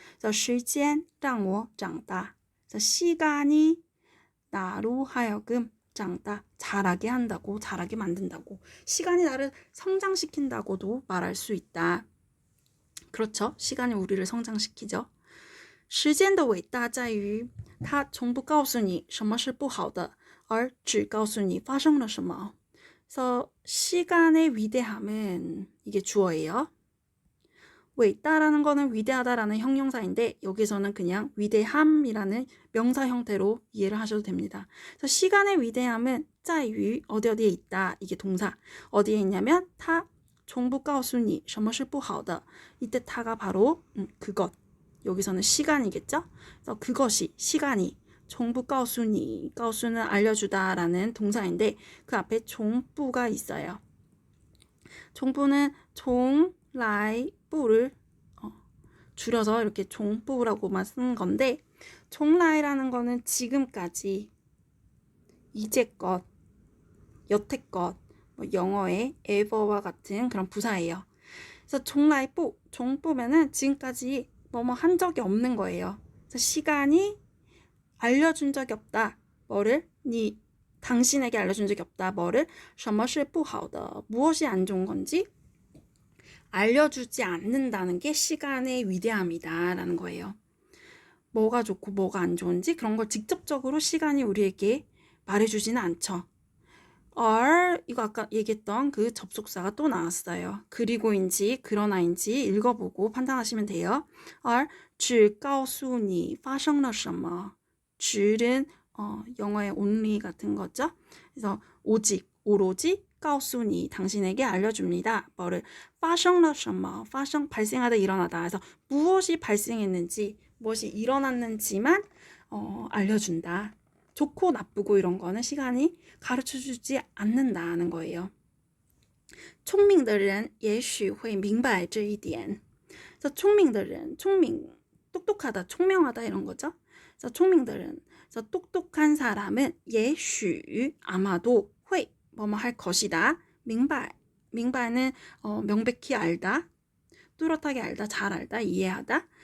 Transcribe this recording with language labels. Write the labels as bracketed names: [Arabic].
[Korean] 그래서 [Chinese] 时间让我长大 [Korean] 그래서 시간이 나로 하여금 장다 자라게 한다고 자라게 만든다고 시간이 나를 성장시킨다고도 말할 수 있다. 그렇죠? 시간이 우리를 성장시키죠. [Chinese] 时间的伟大在于它从不告诉你什么是不好的而只告诉你发生了什么. [Korean] 그래서 시간의 위대함은 이게 주어예요. 伟大라는 거는 위대하다라는 형용사인데 여기서는 그냥 위대함이라는 명사 형태로 이해를 하셔도 됩니다. 그래서 시간의 위대함은 在于 어디에 있다. 이게 동사. 어디에 있냐면 它 정부 [Chinese] 告诉你什么是不好的. [Korean] 이때 它가 바로 그것. 여기서는 시간이겠죠? 그래서 그것이 시간이 정부 告诉你 告诉는 알려주다라는 동사인데 그 앞에 종부가 있어요. 종부는 종라이부를 줄여서 이렇게 종부라고만 쓰는 건데 종라이라는 거는 지금까지, 이제껏, 여태껏, 뭐 영어의 ever와 같은 그런 부사예요. 그래서 종라이부, 종부면은 지금까지 뭐뭐 한 적이 없는 거예요. 그래서 시간이 알려준 적이 없다. 뭐를? 당신에게 알려준 적이 없다. 뭐를? [Chinese] 什么是不好的 [Korean] 무엇이 안 좋은 건지 알려주지 않는다는 게 시간의 위대함이다 라는 거예요. 뭐가 좋고 뭐가 안 좋은지 그런 걸 직접적으로 시간이 우리에게 말해주지는 않죠. 이거 아까 얘기했던 그 접속사가 또 나왔어요. 그리고인지 그러나인지 읽어보고 판단하시면 돼요. [Chinese] 只告诉你发生了什么 [Korean] 줄은 영어의 only 같은 거죠. 그래서 오직, 오로지 告诉你 당신에게 알려줍니다. 뭐를 [Chinese] 发生了什么 [Korean] 발생하다 일어나다. 그래서 무엇이 발생했는지 무엇이 일어났는지만 알려준다. 좋고 나쁘고 이런 거는 시간이 가르쳐주지 않는다는 거예요. [Chinese] 聪明的人也许会明白这一点. [Korean] 그래서 [Chinese] 聪明的人, [Korean] 聪明, 똑똑하다, 총명하다 이런 거죠. 그래서 [Chinese] 聪明的人, [Korean] 그래서 똑똑한 사람은 也许 아마도 会 뭐뭐 할 것이다. 明白, 明白는 명백히 알다, 뚜렷하게 알다, 잘 알다, 이해하다.